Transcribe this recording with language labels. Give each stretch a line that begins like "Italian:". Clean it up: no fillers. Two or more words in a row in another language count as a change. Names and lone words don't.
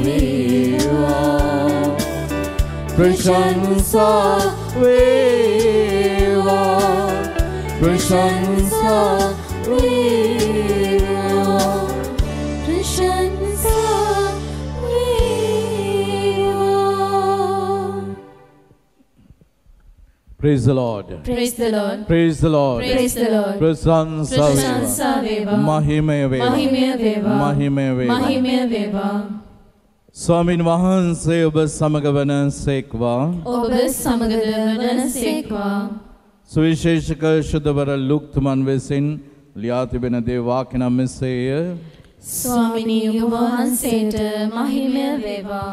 Sinhala: වේවා ප්‍රශංසා වේවා ප්‍රශංසා වේවා ප්‍රශංසා වේවා
English: Praise the Lord. Praise the Lord. Praise the Lord. Praise the Lord.
Sinhala: प्रशंसा वेवा මහිමය වේවා මහිමය වේවා මහිමය වේවා මහිමය වේවා ස්වාමීන් වහන්සේ ඔබ සමග වන සේක්වා ඔබ සමගද වන සේක්වා සුවිශේෂක ශුද්ධවර ලුක්තුමන් විසින් ලියා තිබෙන දේ වාක්‍ය නම් මෙසේය ස්වාමිනී ඔබ වහන්සේට මහිමය වේවා